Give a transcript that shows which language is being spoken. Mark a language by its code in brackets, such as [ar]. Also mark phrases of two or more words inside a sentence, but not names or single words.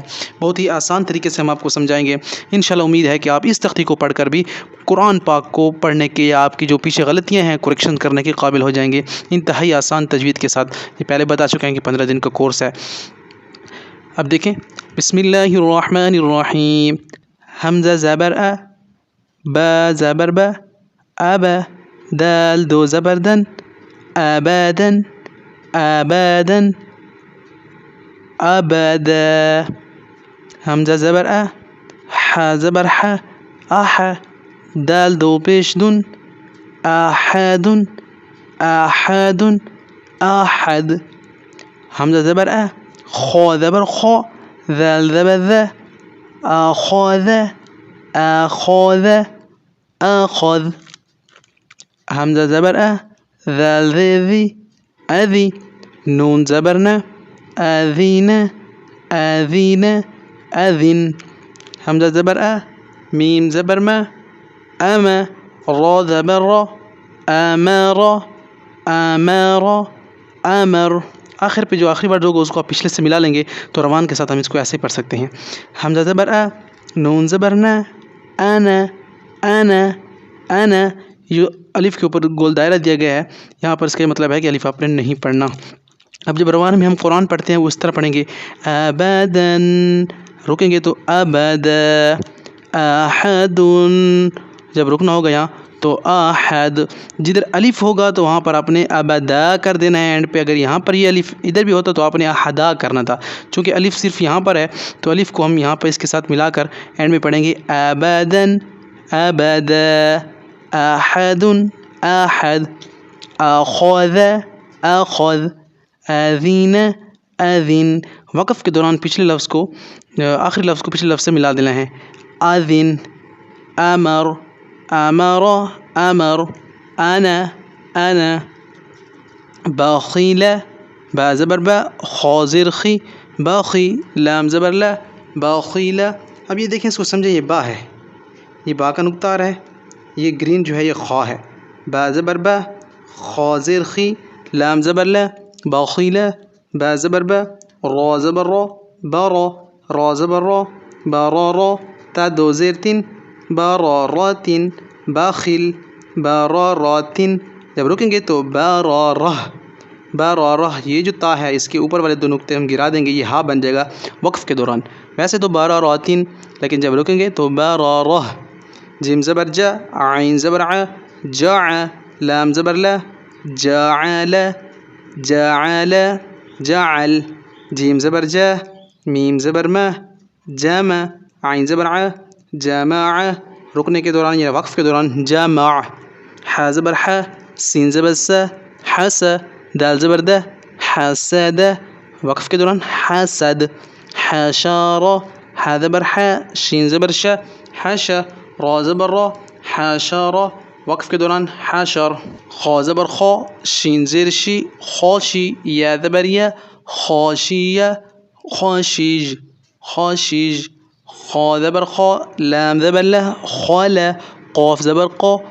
[ur] بہت ہی آسان طریقے سے ہم آپ کو سمجھائیں گے۔ انشاءاللہ امید ہے کہ آپ اس تختی کو پڑھ کر بھی قرآن پاک کو پڑھنے کے یا آپ کی جو پیچھے غلطیاں ہیں کریکشن کرنے کے قابل ہو جائیں گے، انتہائی آسان تجوید کے ساتھ۔ یہ پہلے بتا چکے ہیں کہ 15 دن کا کورس ہے۔ اب دیکھیں، بسم اللہ الرحمن الرحیم، حمزہ زبر ا، با زبر با، ابا، دال دو زبر دن، ابادن، ابادن، ابدا، حمزہ زبر ا، ح زبر ح، اح، دال دو پیش دن، احد، احد، احد، حمزہ زبر ا، خو زبر خو، ذال زبر ذا، اخذ، اخذ، اخذ، حمزہ زبر ا، ذال ذی ذی، اذی، نون زبر ن، اذین، اذین، اذن، حمزہ زبر ا، میم زبر م، اما، را زبر را، امر، امر، امر۔ آخر پہ جو آخری ورڈ ہوگا اس کو آپ پچھلے سے ملا لیں گے تو روان کے ساتھ ہم اس کو ایسے پڑھ سکتے ہیں۔ حمزہ زبر ا، نون زبر ن، انا، انا، انا۔ یہ الف کے اوپر گول دائرہ دیا گیا ہے، یہاں پر اس کا مطلب ہے کہ الف آپ نے نہیں پڑھنا۔ اب جب روان میں ہم قرآن پڑھتے ہیں وہ اس طرح پڑھیں گے، ابداً، رکیں گے تو ابدا، احد، جب رکنا ہوگا یہاں تو احد۔ جدھر الف ہوگا تو وہاں پر آپ نے ابدا کر دینا ہے اینڈ پہ۔ اگر یہاں پر یہ الف ادھر بھی ہوتا تو آپ نے احدا کرنا تھا، چونکہ الف صرف یہاں پر ہے تو الف کو ہم یہاں پر اس کے ساتھ ملا کر اینڈ میں پڑھیں گے، ابداً، ابدا، احد، احد، اخذ، اخذ، اذین، اذن۔ وقف کے دوران پچھلے لفظ کو آخری لفظ کو پچھلے لفظ سے ملا دینا ہے، اذن، امر، امر، امر، انا، انا، باخیل، با زبر با، خا زیر خی، باخی، لام زبر لا، باخیل۔ اب یہ دیکھیں، اس کو سمجھیں، یہ با ہے، یہ با کا نقطہ آ رہا ہے، یہ گرین جو ہے یہ خا ہے، با زبر با، خا زیر خی، لام زبر لا، باخیل، با زبر با، را زبر را، بارا، را زبر را، بارارا، تا دو زیر تین، باراراتن، باخل، باراراتن۔ جب رکیں گے تو بارارہ، بارارہ۔ یہ جو تا ہے اس کے اوپر والے دو نقطے ہم گرا دیں گے، یہ ہا بن جائے گا وقف کے دوران۔ ویسے تو باراراتن، لیکن جب رکیں گے تو بارارہ۔ جیم زبر جا، عین زبر ع، جاع، لام زبر لا، جاعل، جاعل، جعل، جیم زبر جا، میم زبر ما، جامع، عین زبر ع، جامع۔ رکنے کے دوران یا وقف کے دوران جامع، ح زبر ح، سین زبر س، حس، دال زبر د، حسد، وقف کے دوران حسد، حشار، ح زبر ح، شین زبر ش، حش، را زبر را، حشار، وقف کے دوران حشر، خا زبر خا، شین زیر شی، خاشی، یا زبر یا، خاشیہ، خاشیج، خاشیج، خا زبر خا، لام زبر لا، خال، قاف زبر قا،